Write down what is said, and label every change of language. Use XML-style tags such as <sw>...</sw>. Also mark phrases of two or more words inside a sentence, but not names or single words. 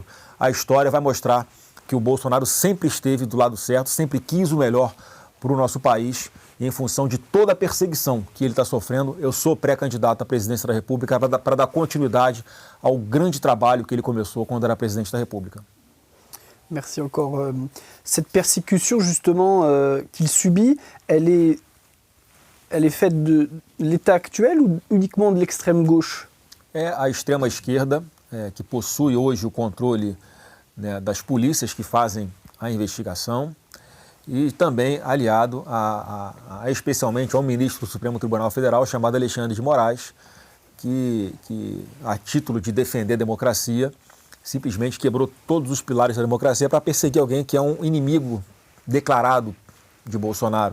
<pt>A história vai mostrar que o Bolsonaro sempre esteve do lado certo, sempre quis o melhor para o nosso país, e em função de toda a perseguição que ele está sofrendo, eu sou pré-candidato à presidência da República para dar continuidade ao grande trabalho que ele começou quando era presidente da República.</pt> <fr>Merci encore. Cette persécution, justement, qu'il subit, elle est faite de l'État actuel ou uniquement de l'extrême gauche?</fr> <pt>É a extrema esquerda que possui hoje o controle das polícias que fazem a investigação, e também aliado especialmente ao ministro do Supremo Tribunal Federal, chamado Alexandre de Moraes, que a título de defender a democracia, simplesmente quebrou todos os pilares da democracia para perseguir alguém que é um inimigo declarado de Bolsonaro.</pt>